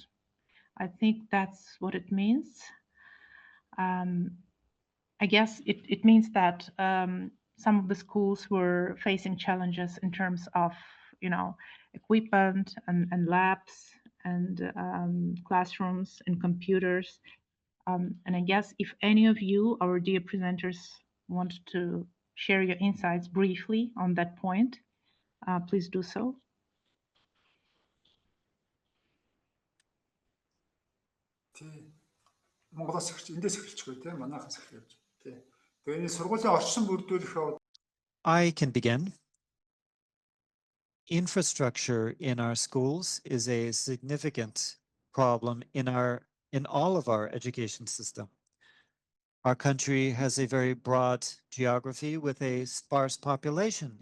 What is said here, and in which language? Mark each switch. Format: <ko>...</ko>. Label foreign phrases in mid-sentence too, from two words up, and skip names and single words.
<en>I think that's what it means. I guess it means that some of the schools were facing challenges in terms of, equipment and labs and classrooms and computers. And I guess if any of you, our dear presenters, want to share your insights briefly on that point, please do so.</en> <mn>Тий. Монголоос эхэлж, эндээс эхэлчихгүй тий, манайхаас эхэлж. Тий. Тэгээ энэ сургуулийн орчин бүрдүүлэх</mn> <en>I can begin. Infrastructure in our schools is a significant problem in all of our education system. Our country has a very broad geography with a sparse population.</en>